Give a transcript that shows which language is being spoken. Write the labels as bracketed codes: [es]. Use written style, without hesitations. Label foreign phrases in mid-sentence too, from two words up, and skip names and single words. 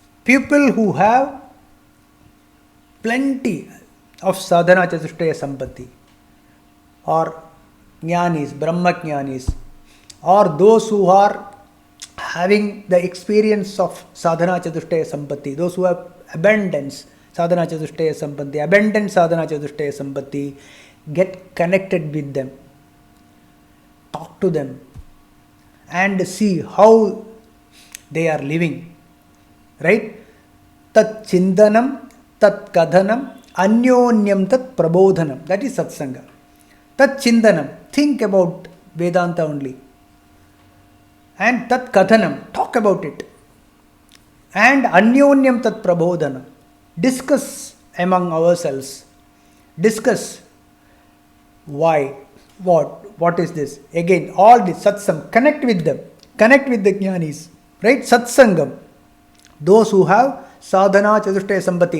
[en] people who have plenty of [sa] साधन चतुष्टय सम्पत्ति, [en] or jnanis, [sa] ब्रह्म ज्ञानी, [en] or those who are having the experience of [sa] साधन चतुष्टय सम्पत्ति, [en] those who have abundance [sa] साधन चतुष्टय सम्पत्ति, [en] abundant [sa] साधन चतुष्टय सम्पत्ति, [en] get connected with them, talk to them, and see how they are living. Right? [sa] तत् चिन्तनं, तत् कथनं, अन्योन्यं तत् प्रबोधनम्. [en] That is satsanga. [sa] तत् चिन्तनम्, [en] think about Vedanta only. [sa] And तत् कथनम्, [en] talk about it. And [sa] अन्योन्यं तत् प्रबोधनम्, [en] discuss among ourselves. Discuss why, what is this? Again, all this satsang, connect with them, connect with the jnanis. Right? Satsangam. Those who have [sa] साधन चतुष्टय सम्पत्ति.